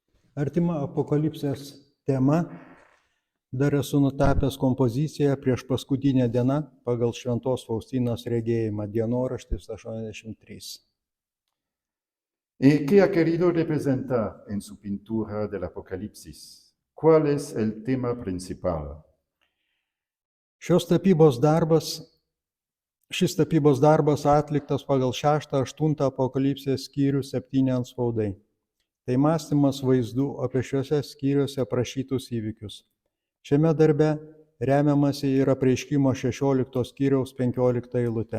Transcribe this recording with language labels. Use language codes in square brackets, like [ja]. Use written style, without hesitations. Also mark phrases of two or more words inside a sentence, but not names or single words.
[lt] Artima apokalipsės tema dar esu nutapęs kompoziciją prieš paskutinę dieną pagal Šventos Faustinos regėjimą, dienoraštis 83. [es] ¿Y qué ha querido representar en su pintura del Apocalipsis? ¿Cuál es el tema principal? [lt] Šis tapybos darbas atliktas pagal 6-8 apokalipsės skyrių 7 antspaudai. Tai mąstymas vaizdų apie šiuose skyriuose aprašytus įvykius. Šiame darbe remiamasi ir apreiškimo 16 skyriaus 15 eilutė.